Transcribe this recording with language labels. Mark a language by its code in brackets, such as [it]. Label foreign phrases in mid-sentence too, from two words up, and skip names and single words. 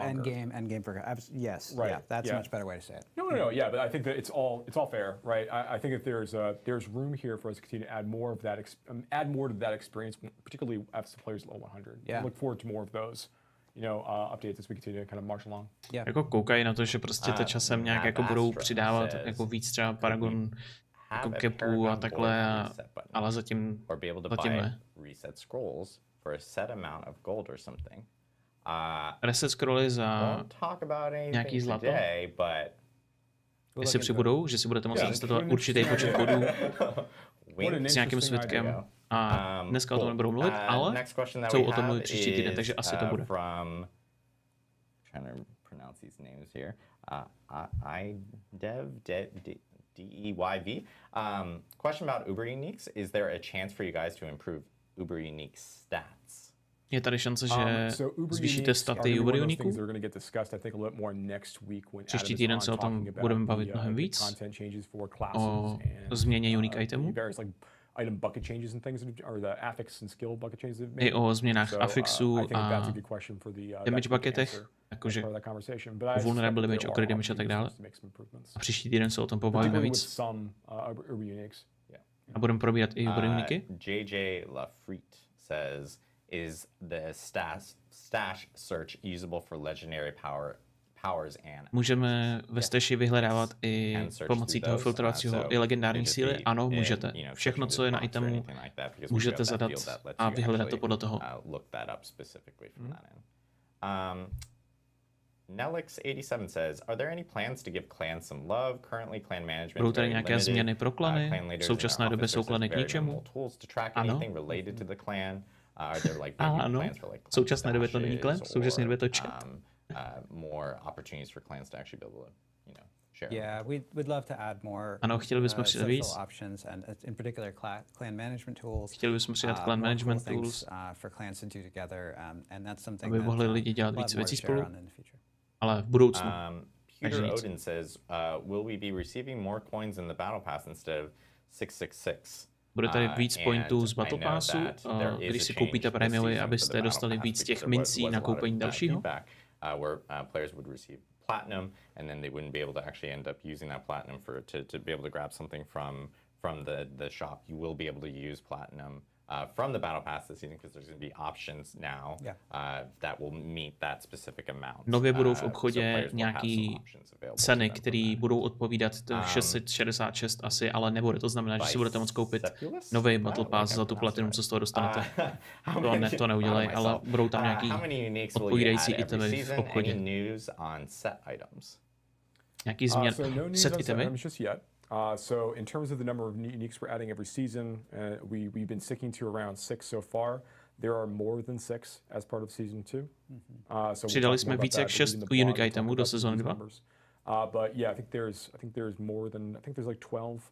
[en] At end game progression. Yes, right. Yeah, that's a much better way to say it. No, yeah, but I think that it's all fair, right? I think that there's room here for us to continue to add more of that, add more to that experience, particularly as the players level 100. Yeah. I look forward to more of those. Updates as we continue to kind of march along. Yeah. [cs] Jako koukají na to, že prostě to časem nějak jako budou přidávat jako víc třeba Paragon jako capů a takhle, ale zatím ne. [en] Reset scrolls for a set amount of gold or something. [cs] Reset scrolly za nějaký zlato. Jestli přibudou, že si budete moci instalovat určitý počet bodů s nějakým svědkem. A dneska o tom nebudou mluvit, ale jsou o tom mluvit příští týden, takže asi to bude. DEYV. [en] Question about Uber Uniques. Is there a chance for you guys to improve Uber Unique stats? [cs] Je tady šance, že zvýšíte staty Uber Uniqueů? Příští týden se o tom budeme bavit mnohem víc. O změně unique itemů. [en] item bucket changes and things, or the affix and skill bucket changes. [cs] I o změnách afixů a damage bucketech, jakože [en] vulnerable damage, [cs] okry damage a tak dále. A příští týden se o tom pobavíme víc. A budeme probírat i uniky. [en] JJ Lafrite says, is the stash search usable for legendary powers and [cs] můžeme ve stashi vyhledávat i pomocí toho filtrovacího i legendární síly? Ano, můžete. Všechno, co je na itemu, můžete zadat a vyhledat to podle toho. [en] Nelix87 says, are there any plans to give clans some love? Currently clan management [cs] budou tady nějaké změny pro klany? V současné době jsou klany k ničemu? Ano. Ano. V současné době to není klan, v současné době to chat. [en] More opportunities for clans to actually be able to, share. Yeah, we'd love to add more. [cs] Ano, chtěli bychom přidat víc. [en] Options and in particular clan management tools. [cs] Chtěli bychom přidat [en] clan management tools. For clans to do together, and that's something. [cs] Aby mohli lidi dělat víc věcí spolu. Ale v budoucnu. [en] Peter Odin says, will we be receiving more coins in the battle pass instead of 666? [cs] Bude tady víc pointů z Battle Passu, když si koupíte prémiový, abyste dostali víc těch mincí na koupení dalšího. [en] Where players would receive platinum, and then they wouldn't be able to actually end up using that platinum to be able to grab something from the shop. You will be able to use platinum from the battle pass this season because there's going to be options now that will meet that specific amount. [cs] Nově budou v obchodě nějaký ceny, které budou odpovídat 666 asi, ale nebude. To znamená, že si budete moct koupit nový Battle Pass za tu platinum, co z toho dostanete. To neudělej, ale budou tam nějaký odpovídající itemy v obchodě. Nějaký změn set itemy? [en] So in terms of the number of uniques we're adding every season, we've been sticking to around 6 so far. There are more than 6 as part of season 2. [cs] Přidali jsme více jak 6 unique itemů do sezóny 2. [en] But yeah, I think there's more than, I think there's like 12.